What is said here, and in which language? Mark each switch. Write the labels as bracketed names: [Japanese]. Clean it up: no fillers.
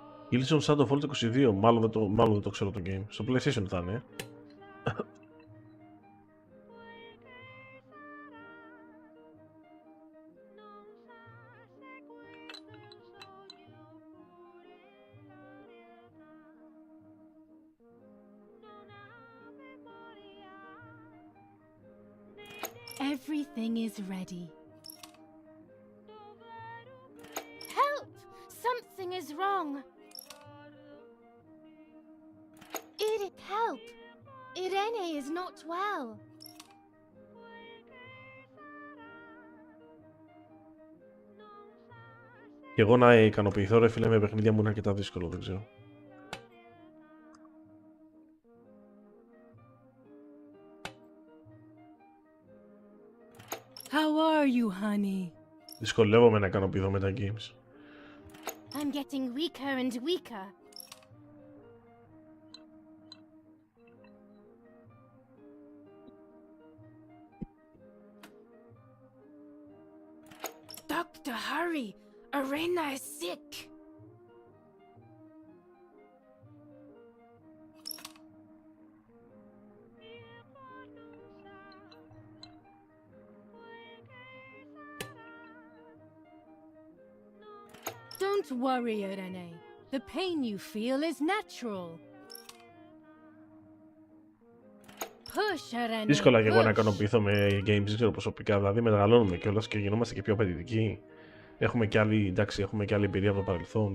[Greek] Gilson Shadow of War 22, μάλλον δεν το ξέρω το game. Στο PlayStation θα είναι. [English] Everything is ready. Help! Something is wrong. Help! Irene is not well. [Greek] Και εγώ να ικανοποιηθώ ρε φίλε με παιχνίδια μου είναι αρκετά δύσκολο, δεν ξέρω. [English] How are you, honey? [Greek] Δυσκολεύομαι να ικανοποιηθώ με τα games. [English] I'm getting weaker and weaker. Doctor, hurry! Irene is sick! Don't worry, Irene. The pain you feel is natural. Push, Irene. [Greek] Δύσκολα και εγώ να ικανοποιηθώ με games, δεν ξέρω προσωπικά. Δηλαδή μεγαλώνουμε κιόλας και γινόμαστε και πιο απαιτητικοί. Έχουμε κι άλλη, εντάξει, έχουμε κι άλλη εμπειρία από το παρελθόν.